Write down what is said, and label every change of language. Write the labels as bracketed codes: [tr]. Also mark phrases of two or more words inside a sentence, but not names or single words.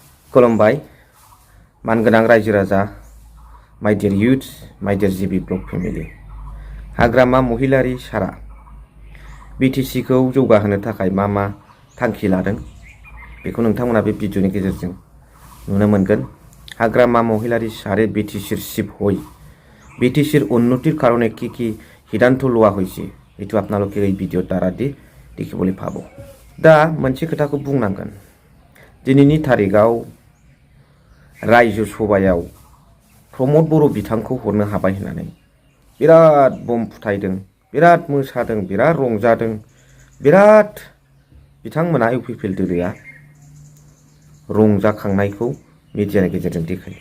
[brx] खुलुमबाय मानगोनां रायजो राजा [en] my dear youth my dear [brx] जीबी ब्लग फेमिली हाग्रामा महिलारि सारा बीटीसी खौ जौगाहोनो थाखाय मा थांखि लादों बेखौ नोंथांमोना बे भिडिअनि गेजेरजों नुनो मोनगोन। [as] হাগ্ৰামা মহিলাৰী চাৰে বিটিচিৰ শিৱ হৈ বিটিচিৰ উন্নতিৰ কাৰণে কি সিদ্ধান্ত লোৱা হৈছে এইটো আপোনালোকে এই ভিডিঅ'ৰ দ্বাৰা দেখিবলৈ পাব। [brx] दा मोनसे खोथाखौ बुंनांगोन दिनैनि तारिखाव रायजो सभायाव प्रमद बर' बिथांखौ हरनो हाबाय होननानै बिराद बम फुटायदों, बिराद मोसादों, बिराद रंजादों, बिराद बिथांमोना UPPL दोलोआ रंजाखांनायखौ मिडियानि गेजेरजों देखायो।